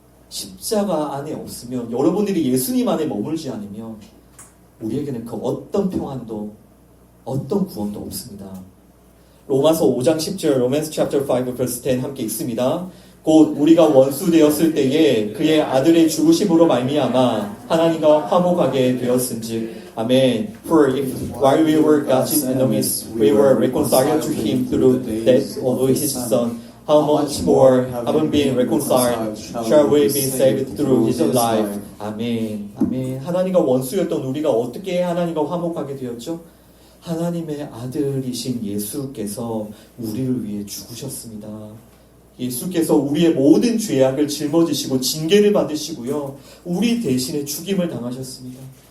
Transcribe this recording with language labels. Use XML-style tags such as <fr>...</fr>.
<ko>십자가 안에 없으면, 여러분들이 예수님 안에 머물지 않으면 우리에게는 그 어떤 평안도 어떤 구원도 없습니다. 로마서 5장 10절,</ko> <en>Romans chapter 5 verse 10</en> <ko>함께 읽습니다. 곧 우리가 원수 되었을 때에 그의 아들의 죽으심으로 말미암아 하나님과 화목하게 되었은즉. 아멘.</ko> <en>For if while we were God's enemies, we were reconciled to Him through the death of His Son, how much more, having been reconciled, shall we be saved through His life.</en> <ko>아멘. 아멘. 하나님과 원수였던 우리가 어떻게 하나님과 화목하게 되었죠? 하나님의 아들이신 예수께서 우리를 위해 죽으셨습니다. 예수께서 우리의 모든 죄악을 짊어지시고 징계를 받으시고요, 우리 대신에 죽임을 당하셨습니다.</ko>